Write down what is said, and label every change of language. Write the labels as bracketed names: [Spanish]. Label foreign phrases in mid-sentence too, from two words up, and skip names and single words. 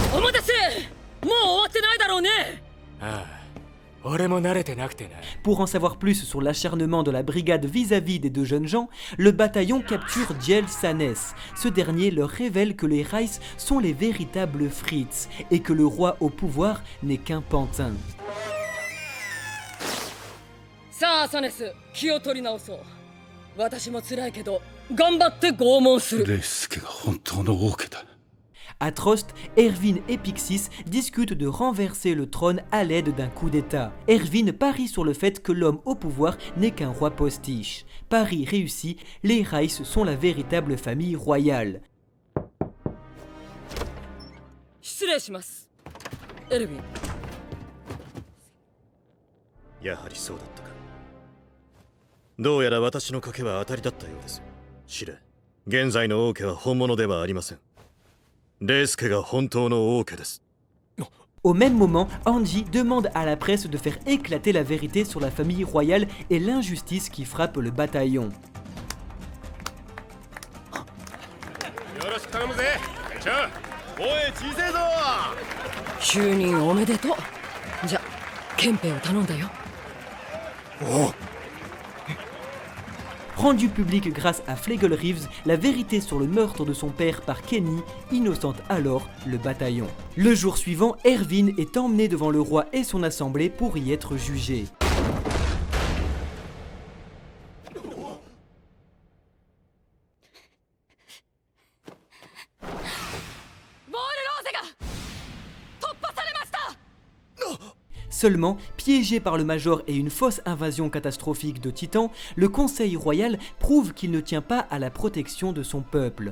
[French] Pour en savoir plus sur l'acharnement de la brigade vis-à-vis des 2 jeunes gens, le bataillon capture Jej Sannes. Ce dernier leur révèle que les Reiss sont les véritables Fritz et que le roi au pouvoir n'est qu'un pantin. [Japanese] さあサネス、気を取り直そう。私も辛いけど頑張って拷問する。レイスケが本当の王家だ。 [French] À Trost, Erwin et Pixis discutent de renverser le trône à l'aide d'un coup d'état. Erwin parie sur le fait que l'homme au pouvoir n'est qu'un roi postiche. Pari réussi, les Reiss sont la véritable famille royale. [Japanese] 失礼します。エルヴィン。やはりそうだったか。どうやら私の賭けは当たりだったようです。知れ、現在の王家は本物ではありません。レイスケが本当の王家です。 [French] Au même moment, Angie demande à la presse de faire éclater la vérité sur la famille royale et l'injustice qui frappe le bataillon. [Japanese] よろしく頼むぜ。ちょ、おい小せえぞ。就任おめでとう。じゃ、憲兵を頼んだよ。おう。 [French] Rendu public grâce à Flegel Reeves, la vérité sur le meurtre de son père par Kenny innocente alors le bataillon. Le jour suivant, Erwin est emmené devant le roi et son assemblée pour y être jugé. Seulement, piégé par le Major et une fausse invasion catastrophique de Titans, le Conseil royal prouve qu'il ne tient pas à la protection de son peuple.